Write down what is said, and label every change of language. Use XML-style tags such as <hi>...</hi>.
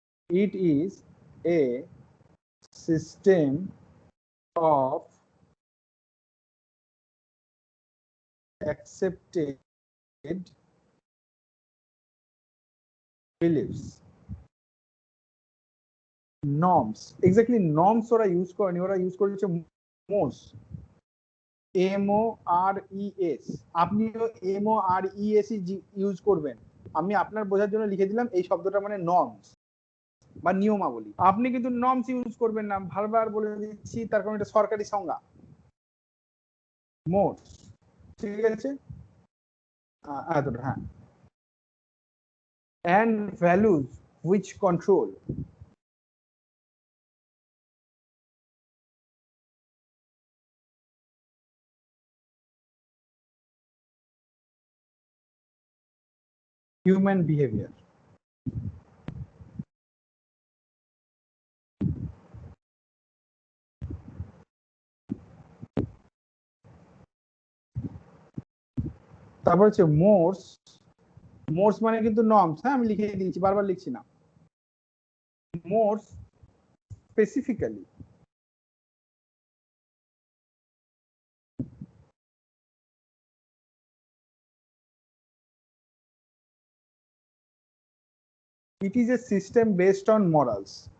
<en>It is a system of accepted beliefs. Norms, exactly, norms</en> <bn>ওরা use করেনি, ওরা use করেছে মোস, MORES। আপনিও MORES ইউজ করবেন। আমি আপনার বোঝার জন্য লিখে দিলাম এই শব্দটা মানে নর্মস বা নিয়মাবলী। আপনি কিন্তু নর্মস ইউজ করবেন না, বারবার বলে দিচ্ছি, তার কারণ এটা সরকারি সংজ্ঞা, মোস। ঠিক আছে, হ্যাঁ।</bn> <en>And values which control human behavior.</en> <bn>তারপর হচ্ছে মোর্স। মোর্স মানে কিন্তু নর্মস, হ্যাঁ আমি লিখে দিয়েছি, বারবার লিখছি না।</bn> <en>Mores specifically it is a system based on morals.</en>